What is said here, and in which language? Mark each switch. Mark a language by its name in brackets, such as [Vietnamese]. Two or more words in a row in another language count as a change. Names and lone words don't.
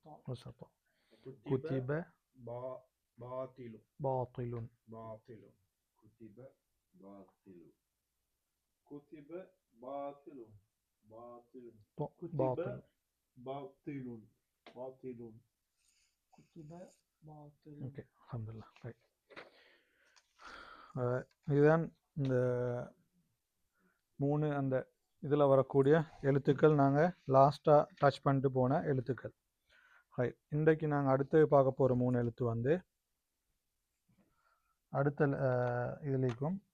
[Arabic] பசப்பா குத்திப باطل பாத்திலுன் كتب باطل كتب باطل باطل பாத்திலுன் باطل كتب باطل [Tamil] ஓகே அல்ஹம்துலில்லாஹ் ரைட் இதுதான் இந்த 3 அந்த இதில் வரக்கூடிய எழுத்துக்கள் நாங்கள் லாஸ்ட்டாக டச் பண்ணிட்டு போன எழுத்துக்கள் ரைட் இன்றைக்கு நாங்கள் அடுத்து பார்க்க போகிற 3 எழுத்து வந்து அடுத்த இதுலேயும்